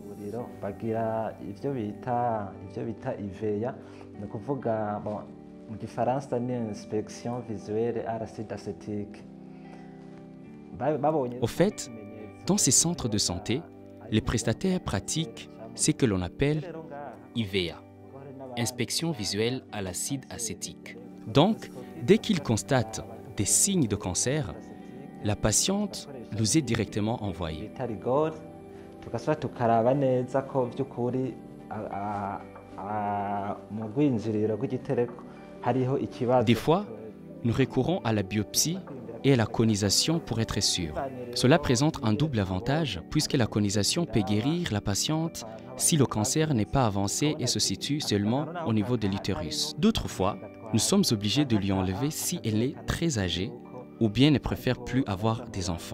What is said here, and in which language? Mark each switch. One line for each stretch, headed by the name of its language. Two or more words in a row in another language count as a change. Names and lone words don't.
French: Au fait, dans ces centres de santé, les prestataires pratiquent ce que l'on appelle IVEA, inspection visuelle à l'acide acétique. Donc, dès qu'ils constatent des signes de cancer, la patiente nous est directement envoyée.
Rundi: tugasubira tukaraba neza ko by'ukuri mu rwinjiriro rw'igitereko hariho ikibazo.
French: Des fois, nous recourons à la biopsie et à la conisation pour être sûr. Cela présente un double avantage puisque la conisation peut guérir la patiente si le cancer n'est pas avancé et se situe seulement au niveau de l'utérus. D'autres fois, nous sommes obligés de lui enlever si elle est très âgée ou bien ne préfère plus avoir des enfants.